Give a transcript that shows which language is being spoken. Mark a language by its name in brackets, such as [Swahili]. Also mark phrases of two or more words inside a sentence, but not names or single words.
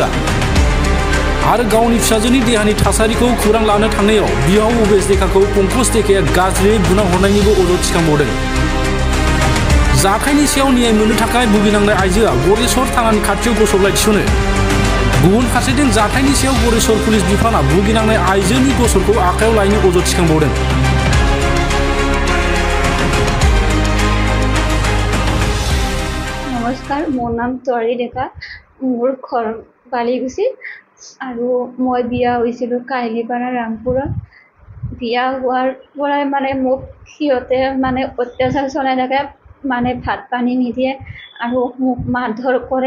[Bodo] आरो गावनि फिसाजोनि देहानि थासारिखौ खौरां लानो थांनायाव बिहाव भबेश टेकाखौ पंकज टेकाया गाज्रियै बुना हरनायनिबो अजद थिखांबावदों। जाथायनि सायाव न्याय मोननो थाखाय भुगिनांनाय आइजोआ गरेसर थानानि खाथियाव गसंलाय थिसनो। गुबुन फारसेथिं जाथायनि सायाव गरेसर पुलिस बिफाना भुगिनांनाय आइजोनि गसरखौ आखायाव लायनो अजद थिखांबावदों। [Assamese] নমস্কাৰ, মোৰ নাম তৰাৰি ডেকা, মোৰ ঘৰ বালিকুচি আৰু মই বিয়া হৈছিলোঁ কাহিলীপাৰা ৰামপুৰত। বিয়া হোৱাৰ পৰাই মোক সিহঁতে অত্যাচাৰ চলাই থাকে, ভাত পানী নিদিয়ে আৰু মোক মাৰধৰ কৰে।